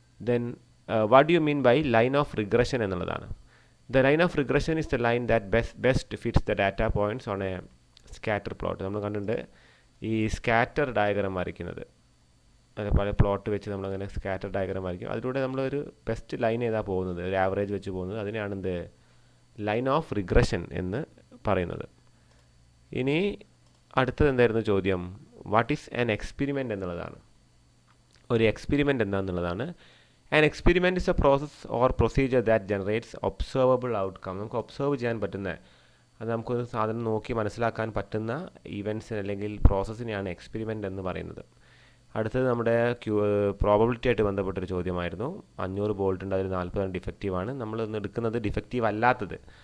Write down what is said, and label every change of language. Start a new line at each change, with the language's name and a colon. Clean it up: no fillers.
English: then what do you mean by line of regression
Malayalam: എന്നുള്ളതാണ്.
English: The line of regression is the line that best fits the data points on a scatter plot.
Malayalam: നമ്മൾ കണ്ടിട്ടുണ്ട് ഈ scatter diagram വരയ്ക്കുന്നത്, അത് പല plot വെച്ച് നമ്മളങ്ങനെ scatter diagram വരയ്ക്കും. അതിലൂടെ നമ്മളൊരു ബെസ്റ്റ് ലൈൻ ഏതാ പോകുന്നത്, ഒരു ആവറേജ് വെച്ച് പോകുന്നത്, അതിനെയാണ് എന്ത് ലൈൻ ഓഫ് റിഗ്രഷൻ എന്ന് പറയുന്നത്. ഇനി അടുത്തത് എന്തായിരുന്നു ചോദ്യം,
English: what is an experiment
Malayalam: എന്നുള്ളതാണ്. ഒരു experiment എന്താണെന്നുള്ളതാണ്.
English: An experiment is a process or procedure that generates observable outcome.
Malayalam: നമുക്ക് ഒബ്സർവ് ചെയ്യാൻ പറ്റുന്ന, അത് നമുക്കൊരു സാധനം നോക്കി മനസ്സിലാക്കാൻ പറ്റുന്ന ഇവൻറ്റ്സിന് അല്ലെങ്കിൽ പ്രോസസ്സിനെയാണ് എക്സ്പെരിമെൻ്റ് എന്ന് പറയുന്നത്. അടുത്തത് നമ്മുടെ പ്രോബബിലിറ്റി ആയിട്ട് ബന്ധപ്പെട്ടൊരു ചോദ്യമായിരുന്നു. 500 ബോൾട്ട് ഉണ്ട്, അതിൽ 40 ഡിഫക്റ്റീവാണ്. നമ്മൾ എടുക്കുന്നത് ഡിഫക്റ്റീവ് അല്ലാത്തത്.